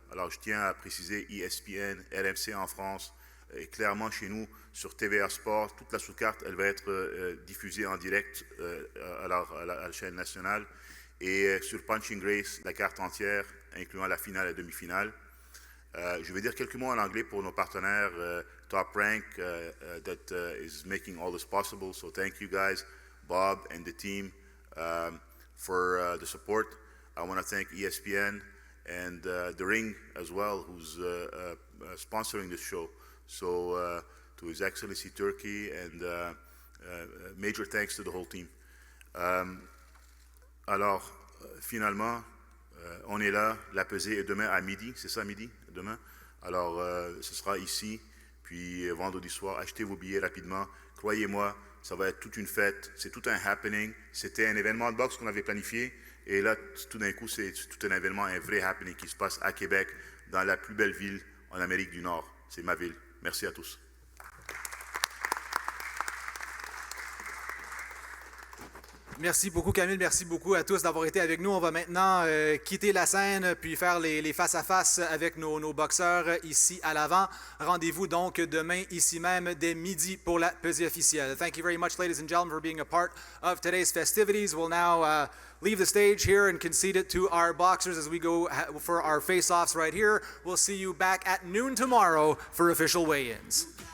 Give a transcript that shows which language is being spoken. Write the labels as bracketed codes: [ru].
[fr] Alors, je tiens à préciser ESPN, RMC en France, et clairement chez nous, sur TVA Sport, toute la sous-carte, elle va être diffusée en direct à la chaîne nationale. Et sur Punching Grace, la carte entière, incluant la finale et la demi-finale. Je vais dire quelques mots en anglais pour nos partenaires Top Rank [en] that is making all this possible. So thank you guys, Bob and the team for the support. I want to thank ESPN and The Ring as well, who's sponsoring this show. So to His Excellency Turkey, and major thanks to the whole team. [fr] Alors, finalement, on est là. La pesée est demain à midi. C'est ça, midi, demain? Alors, ce sera ici. Puis vendredi soir, achetez vos billets rapidement. Croyez-moi, ça va être toute une fête. C'est tout un happening. C'était un événement de boxe qu'on avait planifié. Et là, tout d'un coup, c'est tout un événement, un vrai happening qui se passe à Québec, dans la plus belle ville en Amérique du Nord. C'est ma ville. Merci à tous. Merci beaucoup, Camille. Merci beaucoup à tous d'avoir été avec nous. On va maintenant quitter la scène puis faire les face-à-face avec nos boxeurs ici à l'avant. Rendez-vous donc demain ici même dès midi pour la pesée officielle. [en] Thank you very much, ladies and gentlemen, for being a part of today's festivities. We'll now leave the stage here and concede it to our boxers as we go for our face-offs right here. We'll see you back at noon tomorrow for official weigh-ins.